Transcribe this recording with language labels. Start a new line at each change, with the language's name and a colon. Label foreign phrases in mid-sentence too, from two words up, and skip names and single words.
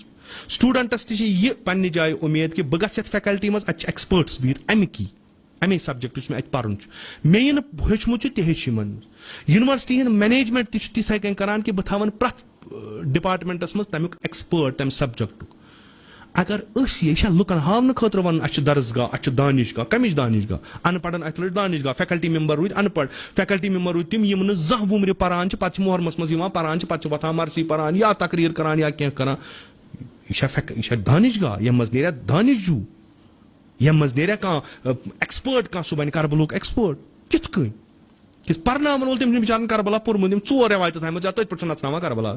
Kashmiri: سٹوٗڈنٹس تہِ چھِ یہِ پننہِ جایہِ اُمید کہِ بہٕ گژھٕ یتھ فیکلٹی منٛز اتہِ چھِ ایکسپٲرٹس بِہِتھ امے سبجیکٹ یُس مےٚ اتہِ پرُن چھُ مےٚ یہِ نہٕ ہیوٚچھمُت چھُ تہِ ہیٚچھ یِمن. یونیورسٹی ہُنٛد مینیجمنٹ تہِ چھُ تِتھٕے کٔنۍ کران کہِ بہٕ تھاون پرٛٮ۪تھ ڈپارٹمنٹس منٛز تمیُک ایکسپٲرٹ تمہِ سبجیکٹُک. اگر أسۍ یہِ چھا لُکن ہاونہٕ خٲطرٕ ونان اسہِ چھُ درسگاہ اسہِ چھُ دانشگاہ کمِچ دانشگاہ ان پڑھن اتہِ لٔڑ دانشگاہ
English: faculty member
Kashmiri: روٗدۍ ان پڑھ
English: faculty member
Kashmiri: روٗدۍ تِم یِم نہٕ زانٛہہ وُمرِ پران چھِ پتہٕ چھِ محرمس منٛز یِوان پران چھِ پتہٕ چھِ وۄتھان مرثی پران یا تقریٖر کران یا کینٛہہ کران. یہِ چھا دانشگاہ ییٚمہِ منٛز نیرِ دانشجوٗ ییٚمہِ منٛز نیرِ کانٛہہ ایکسپٲرٹ کانٛہہ سُہ بنہِ کربلُک ایکسپٲرٹ. کِتھ کٔنۍ پرناون وول تٔمۍ چھُ بِچارن کربلا پوٚرمُت یِم 4 رٮ۪وایتہٕ تھایمژٕ یا تٔتھۍ پٮ۪ٹھ چھُ نژناوان کربلاہس.